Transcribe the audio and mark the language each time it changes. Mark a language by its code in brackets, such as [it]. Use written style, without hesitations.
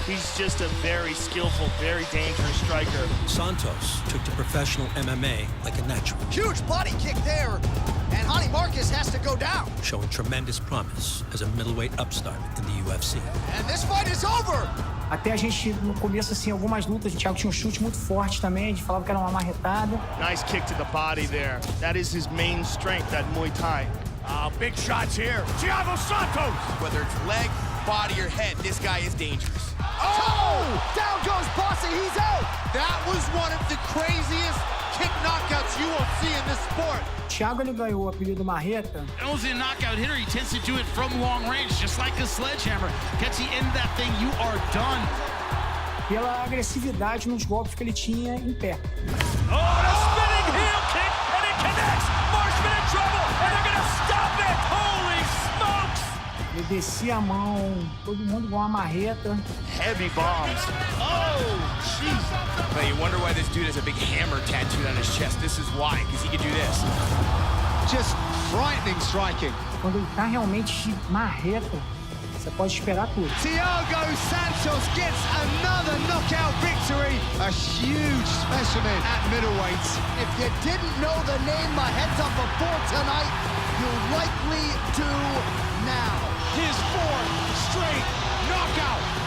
[en] He's just a very skillful, very dangerous striker. Santos took to professional MMA like a natural, Huge body kick there, and Honey Marcus has to go down. showing tremendous promise as a middleweight upstart in the UFC. And this fight is over. [pt] Até a gente, no começo, assim, algumas lutas, o Thiago tinha um chute muito forte também, a gente falava que era uma marretada. [en] Nice kick to the body there. That is his main strength, that Muay Thai. Big shots here. Thiago Santos. Whether it's leg, body, or head, this guy is dangerous. Oh! Down goes Bossy, he's out! That was one of the craziest kick knockouts you will see in this sport. [pt] O Thiago, ele ganhou o apelido Marreta. [en] Only a knockout hitter, he tends to do it from long range, just like a sledgehammer. Gets you into that thing, you are done. [pt] Pela agressividade nos golpes que ele tinha em pé. [en] Oh, and a spinning heel kick, and it connects. Marshman in trouble, and they're gonna stop it. Holy smokes! [pt] Ele descia a mão, todo mundo igual uma marreta. [en] Heavy bombs. Oh, jeez. But you wonder why this dude has a big hammer tattooed on his chest. This is why, because he can do this. Just frightening striking. [pt] Quando ele tá realmente marreta, você pode esperar tudo. [en] Thiago Santos gets another knockout victory. A huge specimen at middleweight. If you didn't know the name Maheta before tonight, you likely do now. His fourth straight knockout.